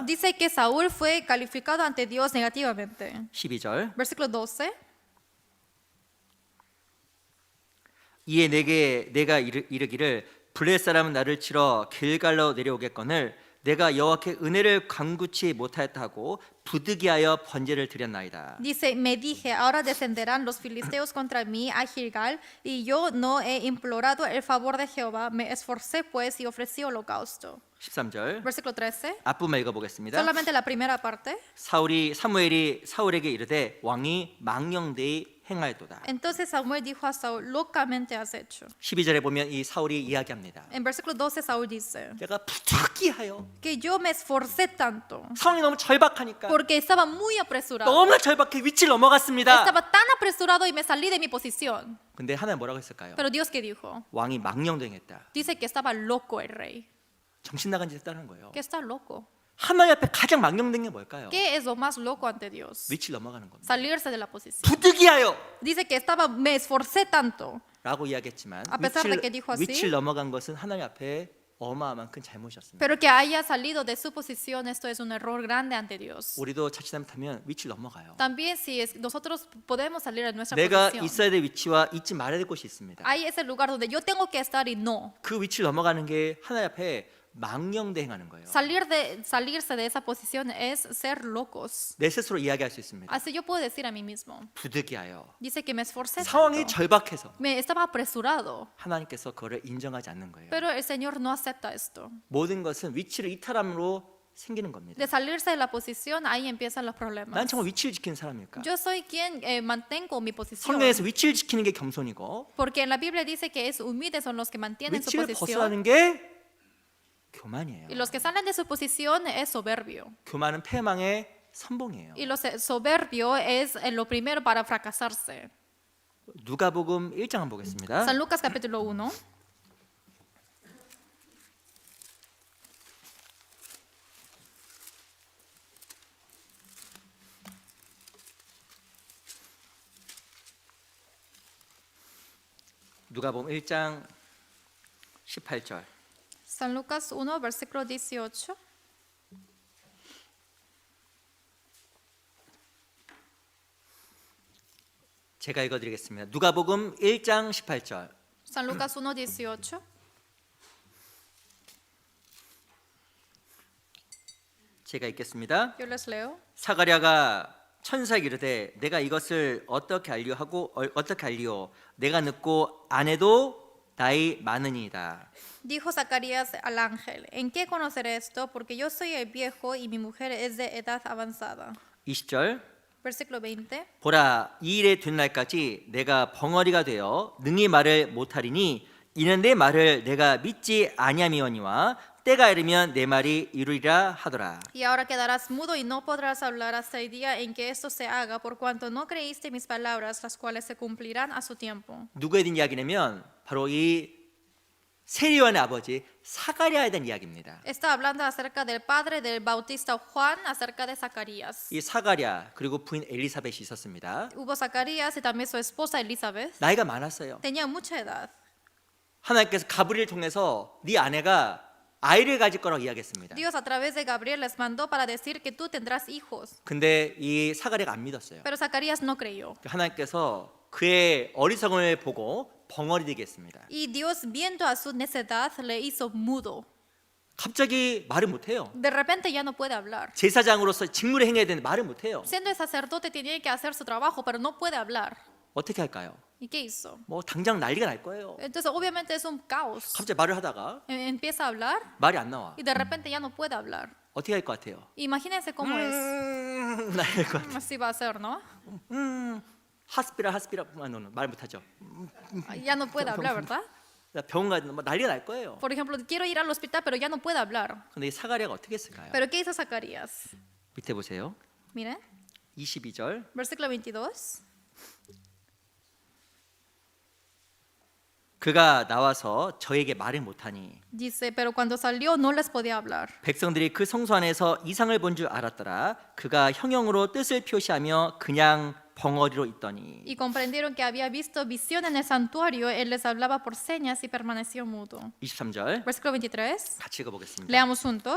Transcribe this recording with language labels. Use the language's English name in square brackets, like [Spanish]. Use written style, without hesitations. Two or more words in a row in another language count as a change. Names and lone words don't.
[Spanish] Dice que Saúl fue calificado ante Dios negativamente. [Korean] 12절. [Spanish] Versículo 12. [Korean] 이에 내가 이르기를 블레 사람은 나를 치러 길갈로 내려오겠거늘 내가 여호와께 은혜를 간구치 못하였다 하고 부득이하여 번제를 드렸나이다. [Spanish] Dice, me dije, ahora descenderán los filisteos contra mí a Gilgal, y yo no he implorado el favor de Jehová, me esforcé pues y ofrecí holocausto. [Korean] 13절. [Spanish] Versículo 13. [Korean] 앞부분 읽어보겠습니다. [Spanish] Solamente la primera parte. [Korean] 사무엘이 사울에게 이르되 왕이 망령되이 행하였도다. [Spanish] Entonces Samuel dijo a Saúl, locamente has hecho. [Korean] 12절에 보면 이 사울이 이야기합니다. [Spanish] En versículo 12 Saúl dice, [Korean] 내가 부득이하여 [Spanish] que yo me esforcé tanto, [Korean] 상황이 너무 절박하니까 [Spanish] porque estaba muy apresurado. [Korean] 너무나 절박해 위치를 넘어갔습니다. [Spanish] Estaba tan apresurado y me salí de mi posición. [Korean] 근데 하나님 뭐라고 했을까요? [Spanish] Pero Dios, ¿qué dijo? [Korean] 왕이 망령되행했다. [Spanish] Dice que estaba loco el rey. [Korean] 정신 나간 짓을 했다는 거예요. [Spanish] Que está loco. [Korean] 하나님 앞에 가장 망령된 게 뭘까요? [Spanish] ¿Qué es lo más loco ante Dios? [Korean] 위치를 넘어가는 겁니다. [Spanish] Salirse de la posición. [Korean] 부득이하여 [Spanish] Dice que me esforcé tanto. [Korean] 라고 이야기했지만 [Spanish] A pesar de que dijo así, [Korean] 위치를 넘어간 것은 하나님 앞에 어마어마한 큰 잘못이었습니다. [Spanish] Pero que haya salido de su posición, esto es un error grande ante Dios. [Korean] 우리도 자칫 잘못하면 위치를 넘어가요. [Spanish] También si nosotros podemos salir de nuestra [Korean] 내가 [Spanish] posición. [Korean] 있어야 될 위치와 있지 말아야 될 곳이 있습니다. [Spanish] Hay ese lugar donde yo tengo que estar y no. [Korean] 그 위치를 넘어가는 게 하나님 앞에 망령대행하는 거예요. [Spanish] Salirse de esa posición es ser locos. [Korean] 내 스스로 이야기할 수 있습니다. [Spanish] Así yo puedo decir a mí mismo. [Korean] 부득이하여 [Spanish] Dice que me esforcé [Korean] 상황이 [Spanish] tanto. [Korean] 절박해서 [Spanish] Me estaba apresurado. [Korean] 하나님께서 그거를 인정하지 않는 거예요. [Spanish] Pero el Señor no acepta esto. [Korean] 모든 것은 위치를 이탈함으로 생기는 겁니다. [Spanish] De salirse de la posición, ahí empiezan los problemas. [Korean] 난 정말 위치를 지키는 사람일까? [Spanish] Yo soy quien mantengo mi posición. [Korean] 성경에서 위치를 지키는 게 겸손이고 [Spanish] Porque en la Biblia dice que es humildes son los que mantienen su [Korean] 위치를 [Spanish] posición. [Korean] 벗어나는 게 교만이에요. [Spanish] Y los que salen de su posición es soberbio. [Korean] 교만은 패망의 선봉이에요. [Spanish] Y lo soberbio es lo primero para fracasarse. [Korean] 누가복음 1장 한번 보겠습니다. [Spanish] San Lucas capítulo 1. [Korean] 누가복음 1장 18절. [Spanish] San Lucas 1, versículo 18. [Korean] 제가 읽어드리겠습니다. 누가복음 1장 18절. [Spanish] San Lucas 1, 18. [Korean] 제가 읽겠습니다. [Spanish] Yo les leo. [Korean] 사가랴가 천사에게 이르되 내가 이것을 어떻게 알리오 내가 늙고 아내도 나이 많으니이다. [Spanish] Dijo Zacarías al ángel, ¿en qué conoceré esto? Porque yo soy el viejo y mi mujer es de edad avanzada. [Korean] 20절. [Spanish] Versículo 20. [Korean] 보라 이 일에 된 날까지 내가 벙어리가 되어 능히 말을 못하리니 이는 내 말을 내가 믿지 아니함이오니와 때가 이르면 내 말이 이루리라 하더라. [Spanish] Y ahora quedarás mudo y no podrás hablar hasta el día en que esto se haga, por cuanto no creíste mis palabras, las cuales se cumplirán a su tiempo. [Korean] 누구에 대한 이야기냐면 바로 이 세리요한의 아버지 사가랴에 대한 이야기입니다. [Spanish] Está hablando acerca del padre del bautista Juan, acerca de Zacarías. [Korean] 이 사가랴 그리고 부인 엘리사벳이 있었습니다. [Spanish] Hubo Zacarías y también su esposa Elizabeth. [Korean] 나이가 많았어요. [Spanish] Tenía mucha edad. [Korean] 하나님께서 가브리엘 통해서 네 아내가 아이를 가질 거라고 이야기했습니다. [Spanish] Dios a través de Gabriel les mandó para decir que tú tendrás hijos. [Korean] 근데 이 사가랴가 안 믿었어요. [Spanish] Pero Zacarías no creyó. [Korean] 하나님께서 그의 어리석음을 보고 벙어리 되게 했습니다. [Spanish] Y Dios, viendo a su necedad, le hizo mudo. [Korean] 갑자기 말을 못해요. [Spanish] De repente ya no puede hablar. [Korean] 제사장으로서 직무를 행해야 되는데 말을 못해요. [Spanish] Siendo el sacerdote, tenía que hacer su trabajo, pero no puede hablar. [Korean] 어떻게 할까요? [Spanish] ¿Y qué hizo? [Korean] 뭐 당장 난리가 날 거예요. [Spanish] Entonces obviamente es un caos. [Korean] 갑자기 말을 하다가 [Spanish] Empieza a hablar [Korean] 말이 안 나와. [Spanish] y de repente ya no puede hablar. [Korean] 어떻게 할 것 같아요? [Spanish] Imagínense cómo es. [Korean] 나일 것 같아. [Spanish] Así va a ser, ¿no? [Korean] 하스피라 말 못하죠. [Spanish] Ya no puede hablar, ¿verdad? [Korean] 병원 가면 뭐 난리가 날 거예요. [Spanish] Por ejemplo, quiero ir al hospital, pero ya no puede hablar. [Korean] 근데 이 사가랴가 어떻게 했을까요? [Spanish] ¿Pero qué hizo Zacarías? [Korean] 밑에 보세요. [Spanish] Miren, [Korean] 22절. [Spanish] versículo 22. [Korean] 그가 나와서 저에게 말을 못하니 [Spanish] Dice, pero cuando salió no les podía hablar. [Korean] 백성들이 그 성소 안에서 이상을 본 줄 알았더라. 그가 형용으로 뜻을 표시하며 그냥 벙어리로 있더니 [Spanish] Y comprendieron que había visto visión en el santuario. Él les hablaba por señas y permaneció mudo. [Korean] 23절 [Spanish] Versículo 23. [Korean] 같이 읽어보겠습니다. [Spanish] Leamos juntos.